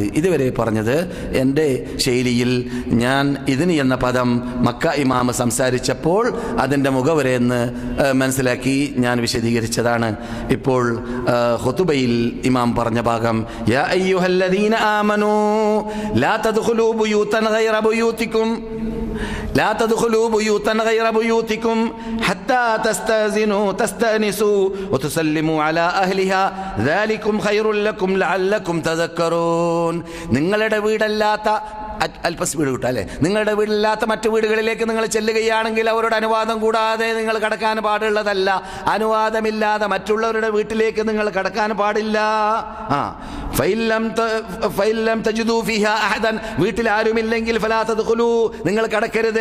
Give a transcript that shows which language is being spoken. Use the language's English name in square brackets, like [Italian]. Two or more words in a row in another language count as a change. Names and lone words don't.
[Malayalam] ഇതുവരെ പറഞ്ഞത് എൻ്റെ ശൈലിയിൽ ഞാൻ ഇദ്നി എന്ന പദം മക്ക ഇമാം സംസാരിച്ചപ്പോൾ അതിൻ്റെ മുഖവരെയെന്ന് മനസ്സിലാക്കി ഞാൻ വിശദീകരിച്ചതാണ്. ഇപ്പോൾ ഖുതുബയിൽ ഇമാം പറഞ്ഞ ഭാഗം [Arabic] يا أيها الذين آمنوا لا تدخلوا بيوتا غير بيوتكم لا تدخلوا بيوتا غير بيوتكم حتى تستأنسوا وتسلموا على أهلها ذلكم خير لكم لعلكم تذكرون. [Malayalam] നിങ്ങളുടെ വീടല്ലാത്ത അല്പ സ്പീഡ് കിട്ടും അല്ലേ? നിങ്ങളുടെ വീടില്ലാത്ത മറ്റു വീടുകളിലേക്ക് നിങ്ങൾ ചെല്ലുകയാണെങ്കിൽ അവരുടെ അനുവാദം കൂടാതെ നിങ്ങൾ കടക്കാൻ പാടുള്ളതല്ല. അനുവാദമില്ലാതെ മറ്റുള്ളവരുടെ വീട്ടിലേക്ക് നിങ്ങൾ കടക്കാൻ പാടില്ല. വീട്ടിൽ ആരുമില്ലെങ്കിൽ [Arabic] فلا تدخلوا, [Malayalam] നിങ്ങൾ കടക്കരുത്.